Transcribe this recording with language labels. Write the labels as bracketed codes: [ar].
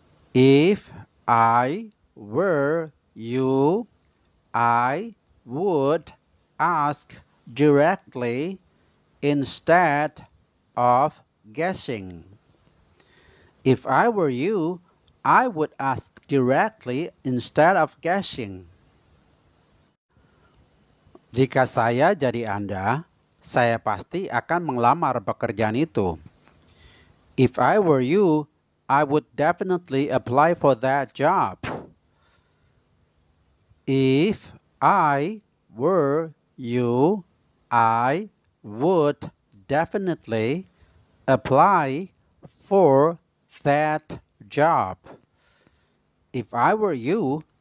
[en] If I were you, I would ask directly instead of guessing. If I were you, I would ask directly instead of guessing. [id] Jika saya jadi Anda, saya pasti akan melamar pekerjaan itu. [en] If I were you, I would definitely apply for that job. If I were you, I would definitely apply for that job. If I were you,